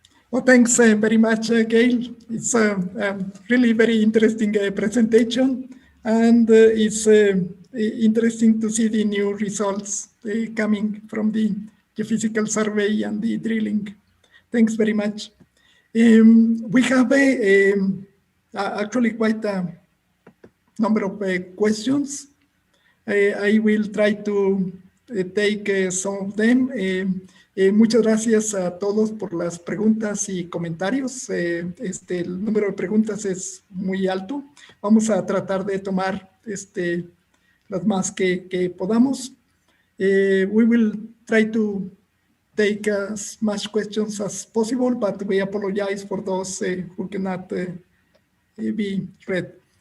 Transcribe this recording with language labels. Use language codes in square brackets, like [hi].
[en] Well, thanks very much, Gail. It's a really very interesting presentation, and it's interesting to see the new results coming from the geophysical survey and the drilling. Thanks very much. We have actually quite a number of questions. I will try to take some of them. [es] Muchas gracias a todos por las preguntas y comentarios. El número de preguntas es muy alto. Vamos a tratar de tomar las más que podamos. [en] We will try to take as much questions as possible, but we apologize for those who cannot be read.